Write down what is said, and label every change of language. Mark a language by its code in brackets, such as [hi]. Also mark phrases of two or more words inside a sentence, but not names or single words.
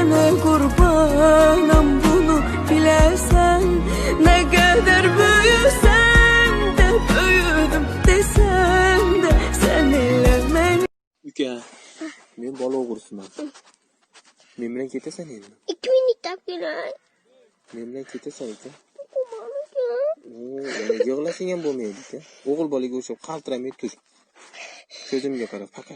[tr] kurbanım bunu bilesen. Ne kadar büyüsem de büyüdüm desem de seninle beni. [uz] Uka, men bola o'g'risiman. Men bilan ketasan endi. 2 minutda kelay. Men bilan ketasan uka. Yig'lasang ham bo'lmaydi uka. O'g'il bolaga o'xshab qaltiramay tur. Ko'zimga qara faqat.